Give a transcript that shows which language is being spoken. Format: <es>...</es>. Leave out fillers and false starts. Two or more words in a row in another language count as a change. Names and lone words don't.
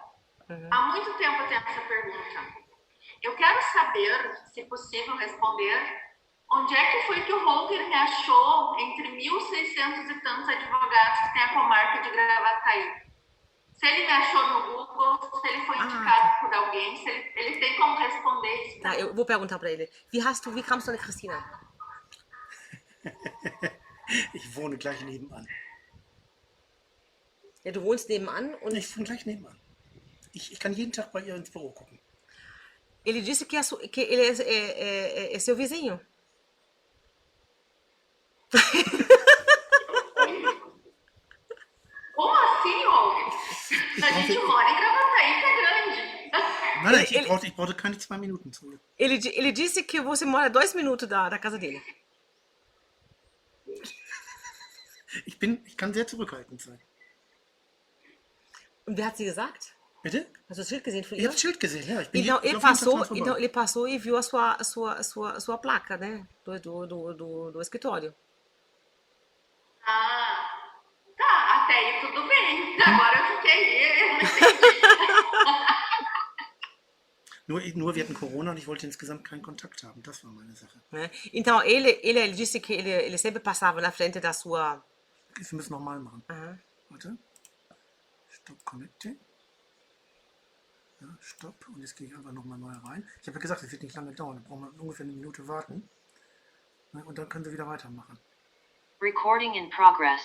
<pt>Há muito tempo eu tenho essa pergunta. Eu quero saber, se possível responder, onde é que foi que o Holger me achou entre 1.600 e tantos advogados que tem a comarca de Gravataí? Se ele me achou no Google, se ele foi indicado por alguém, se ele tem como responder isso. Tá, eu vou perguntar pra ele.</pt> <de>Wie kamst du an Christina? Ich wohne gleich nebenan. Ja, du wohnst nebenan und Ich wohne gleich nebenan. Ich kann jeden Tag bei ihr ins Büro gucken.</de> <pt>ele disse que ele é seu vizinho. Como assim, Olga? A gente mora em Gravataí, que é grande.</pt> <de>Nein, ich brauchte keine 2 Minuten zurück.</de> <pt>Ele disse que você mora 2 minutos da casa dele.</pt> <de>Ich kann sehr zurückhaltend sein. Und wer hat sie gesagt? Bitte? Hast du das Schild gesehen von Ich ihr? habe das Schild gesehen, ja. Ich</de> <pt>Então,</pt> <de>ich laufe jeden Tag dran vorbei.</de> <pt>ele passou e viu a sua placa, né? Do escritório. Ah, tá, até aí tudo bem. Agora eu fiquei, eu não entendi.</pt> <de>Nur wir hatten Corona und ich wollte insgesamt keinen Kontakt haben. Das war meine Sache.</de> <pt>Né? Então, ele disse que ele sempre passava na frente da sua...</pt> <de>Wir müssen nochmal machen. Aha. Warte.</de> <en>Stop Connecting.</en> <de>Ja, Stopp. Und jetzt gehe ich einfach nochmal neu rein. Ich habe ja gesagt, es wird nicht lange dauern. Da brauchen wir ungefähr 1 Minute warten. Ne, und dann können wir wieder weitermachen.</de> <en>Recording in progress.</en>